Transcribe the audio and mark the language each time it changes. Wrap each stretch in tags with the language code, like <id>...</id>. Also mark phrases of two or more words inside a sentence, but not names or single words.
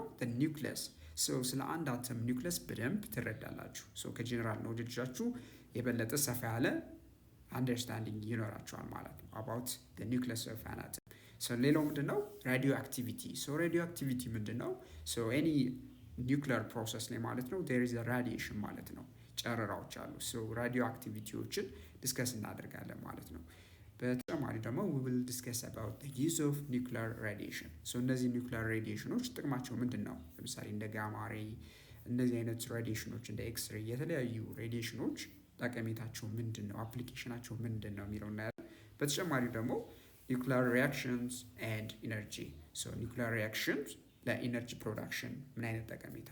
<am>ኒውክሊየስ። ስለ አንድ አተም ኒውክሊየስ በደንብ ትረዳላችሁ። ከጄኔራል ኖሌጃችሁ የበለጠ ሰፋ ያለ አንደርስታንዲንግ ይኖራችኋል ማለት ነው</am> <en>about nucleus of an atom።</en> <am>ሌላው ምንድነው</am> <en>radio activity። radio activity</en> <am>ምንድነው?</am> <en>any nuclear process</en> <am>ላይ ማለት ነው</am> <en>there is a radiation</en> <am>ማለት ነው፣ ጨረራዎች አሉ። ራዲዮ አክቲቪቲዎችን ዲስከስ እናደርጋለን ማለት ነው። በተጨማሪ ደግሞ</am> <en>we will discuss about the use of nuclear radiation።</en> <am>እነዚህ ኒውክሊየር ሬዲዬሽኖች ጥቅማቸው ምንድን ነው? ለምሳሌ እንደ</am> <en>gamma ray፣</en> <am>እነዚህ አይነት ሬዲዬሽኖች እንደ ኤክስሬይ፣ የተለያዩ ሬዲዬሽኖች ጠቀሜታቸው ምንድን ነው፣ አፕሊኬሽናቸው ምንድን ነው የሚለው እናያለን። በተጨማሪ ደግሞ</am> <en>nuclear reactions and energy። nuclear reactions</en> <am>ለኢነርጂ ፕሮዳክሽን ምን አይነት ጠቀሜታ</am>